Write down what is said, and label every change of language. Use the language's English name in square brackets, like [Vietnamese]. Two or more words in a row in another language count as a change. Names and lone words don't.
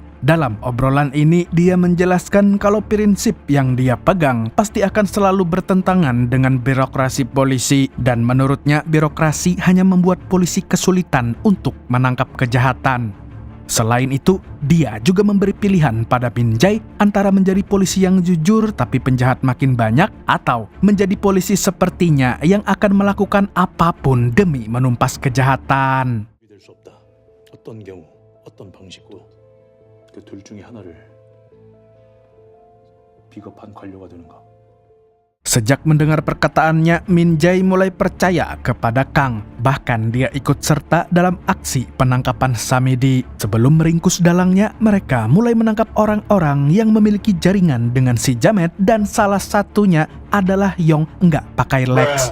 [Indonesian] Dalam obrolan ini, dia menjelaskan kalau prinsip yang dia pegang pasti akan selalu bertentangan dengan birokrasi polisi dan menurutnya birokrasi hanya membuat polisi kesulitan untuk menangkap kejahatan. Selain itu, dia juga memberi pilihan pada Min Jae antara menjadi polisi yang jujur tapi penjahat makin banyak atau menjadi polisi sepertinya yang akan melakukan apapun demi menumpas kejahatan. [Korean] 믿을 수 없다. 어떤 경우, 어떤 방식도 그 둘 중에 하나를 비겁한 관료가 되는가? [Indonesian] Sejak mendengar perkataannya, Min Jae mulai percaya kepada Kang. Bahkan dia ikut serta dalam aksi penangkapan Samidi. Sebelum meringkus dalangnya, mereka mulai menangkap orang-orang yang memiliki jaringan dengan si Jamet dan salah satunya adalah Yong nggak pakai Lex.